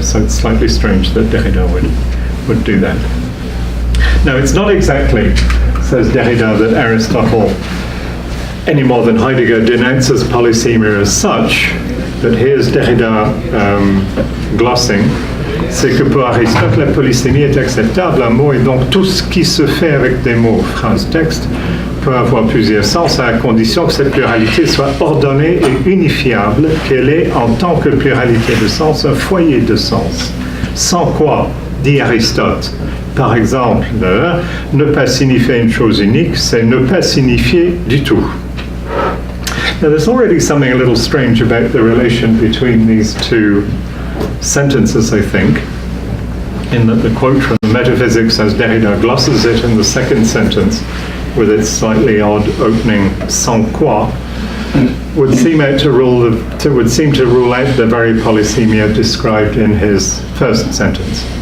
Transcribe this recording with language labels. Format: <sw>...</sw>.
<en>So it's slightly strange that Derrida would do that. Now, it's not exactly, says Derrida, that Aristotle, any more than Heidegger, denounces polysemia as such, but here's Derrida glossing.</en> <fr>C'est que pour Aristote, la polysémie est acceptable. Un mot est donc tout ce qui se fait avec des mots. Phrase texte peut avoir plusieurs sens à la condition que cette pluralité soit ordonnée et unifiable, qu'elle ait en tant que pluralité de sens un foyer de sens. Sans quoi, dit Aristote, par exemple, ne pas signifier une chose unique, c'est ne pas signifier du tout.</fr> <en>Now, there's already something a little strange about the relation between these two sentences, I think, in that the quote from the Metaphysics, as Derrida glosses it in the second sentence, with its slightly odd opening sans quoi, would seem to rule out the very polysemia described in his first sentence.</en>